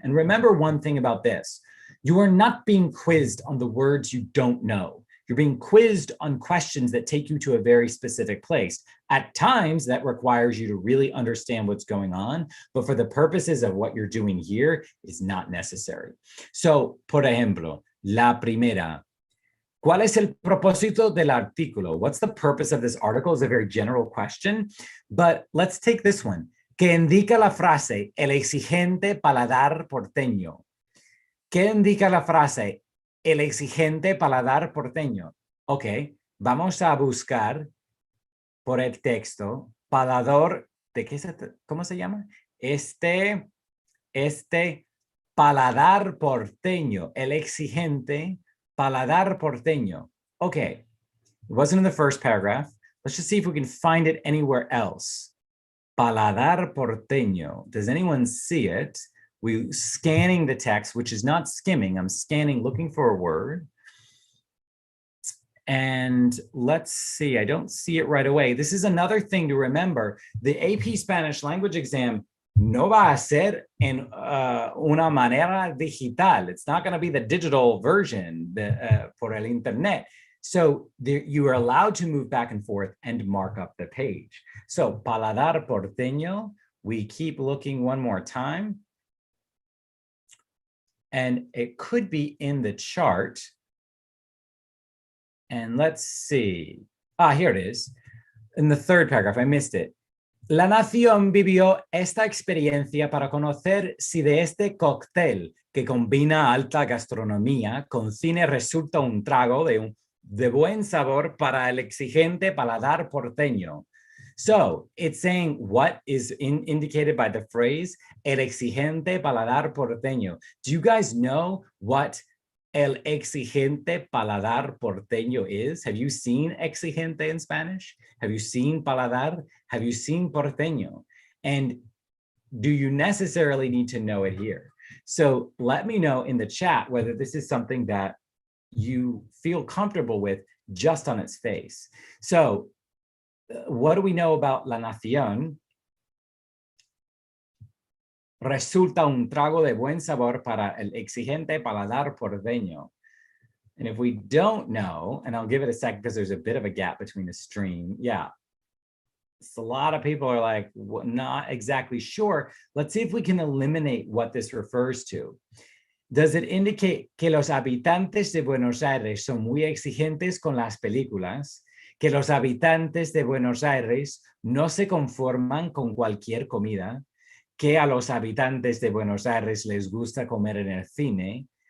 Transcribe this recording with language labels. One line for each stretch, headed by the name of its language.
English: And remember one thing about this: you are not being quizzed on the words you don't know. You're being quizzed on questions that take you to a very specific place. At times, that requires you to really understand what's going on, but for the purposes of what you're doing here, is not necessary.
Spanish: So, por ejemplo, la primera. ¿Cuál es el propósito del artículo?
English: What's the purpose of this article is a very general question, but let's take this one.
Spanish: ¿Qué indica la frase el exigente paladar porteño? ¿Qué indica la frase el exigente paladar porteño? Ok, vamos a buscar por el texto paladar, ¿de qué cómo se llama? Este paladar porteño, el exigente paladar porteño.
English: Okay, it wasn't in the first paragraph. Let's just see if we can find it anywhere else.
Spanish: Paladar porteño.
English: Does anyone see it? We're scanning the text, which is not skimming. I'm scanning, looking for a word. And let's see, I don't see it right away. This is another thing to remember. The AP Spanish language exam
Spanish: no va a ser en una manera digital.
English: It's not going to be the digital version
Spanish: por el internet.
English: So you are allowed to move back and forth and mark up the page. So paladar porteño, we keep looking one more time. And it could be in the chart. And let's see. Here it is. In the 3rd paragraph, I missed it.
Spanish: La nación vivió esta experiencia para conocer si de este cóctel que combina alta gastronomía con cine resulta un trago de buen sabor para el exigente paladar porteño.
English: So it's saying what is indicated by the phrase
Spanish: el exigente paladar porteño.
English: Do you guys know what
Spanish: el exigente paladar porteño
English: is? Have you seen exigente in Spanish? Have you seen paladar? Have you seen porteño? And do you necessarily need to know it here? So let me know in the chat whether this is something that you feel comfortable with just on its face. So what do we know about La Nación?
Spanish: Resulta un trago de buen sabor para el exigente paladar porteño.
English: And if we don't know, and I'll give it a second because there's a bit of a gap between the stream. Yeah. So a lot of people are like, well, not exactly sure. Let's see if we can eliminate what this refers to. Does it indicate
Spanish: que los habitantes de Buenos Aires son muy exigentes con las películas? Que los habitantes de Buenos Aires no se conforman con cualquier comida? Que a los habitantes de Buenos Aires les gusta comer en el cine?